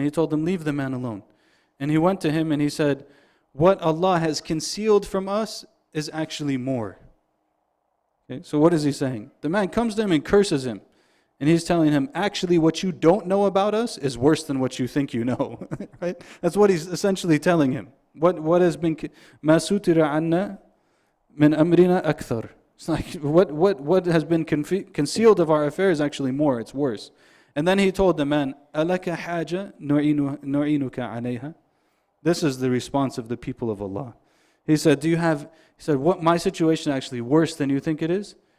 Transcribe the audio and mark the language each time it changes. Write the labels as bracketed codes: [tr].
[en] He told them, leave the man alone. And he went to him and he said, what Allah has concealed from us is actually more. Okay, so what is he saying? The man comes to him and curses him. And he's telling him, actually what you don't know about us is worse than what you think you know. Right? That's what he's essentially telling him. What has been [ar] مَا سُتِرَ عَنَّا مِنْ أَمْرِنَا أَكْثَرُ. [en] It's like what has been concealed of our affairs is actually more, it's worse. And then he told the man, [ar] أَلَكَ حَاجَةٌ نُعِينُكَ عَلَيْهَا. [en] This is the response of the people of Allah. He said, what, my situation is actually worse than you think it is?